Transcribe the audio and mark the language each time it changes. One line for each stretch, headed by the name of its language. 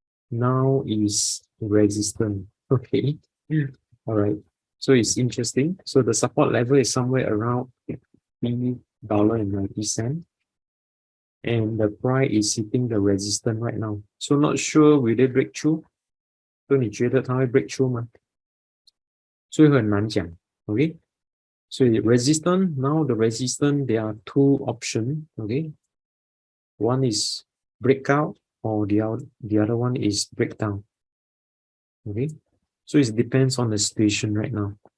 English: Now is resistant. Okay, all right. So it's interesting. So the support level is somewhere around $3.90. And the price is hitting the resistance right now. So not sure will they break through?
Chinese: 所以你觉得它会
English: break through
Chinese: 吗？所以很难讲 ，OK？所以
English: resistance now the resistance there are two options, okay? One is breakout or the other one is breakdown, okay? So it depends on the situation right now.